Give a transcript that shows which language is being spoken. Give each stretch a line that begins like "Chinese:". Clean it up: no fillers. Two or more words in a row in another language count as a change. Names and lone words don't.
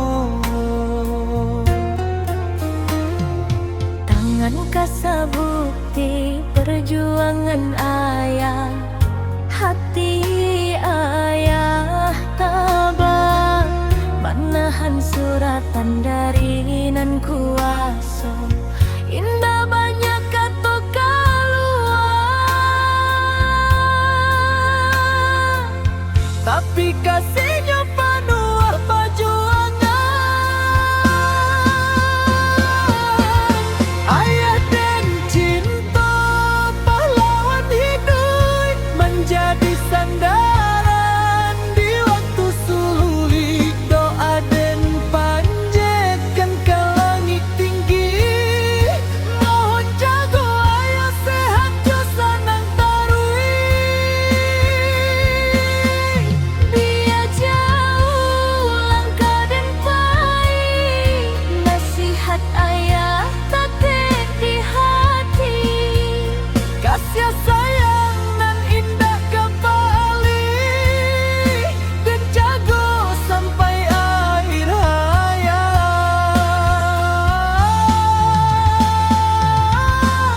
Minangkabau: Tangan kasabukti perjuangan ayah, hati ayah tabah manahan suratan dari nan kuaso.
Indonesian: Indah banyak kata keluar, Tapi kasihnya penuh perjuangan. Ayah dan cinta pahlawan hidup menjadi sandaran di waktu sulit. Doa dan panjatkan ke langit tinggi.
Minangkabau: Mohon jago ayah sehat jo sanang tarui.
Indonesian: biar jauh langkah dan pahit, nasihat ayah tetek di hati. Kasih sayang nan indah kembali dan jago sampai akhir hayat.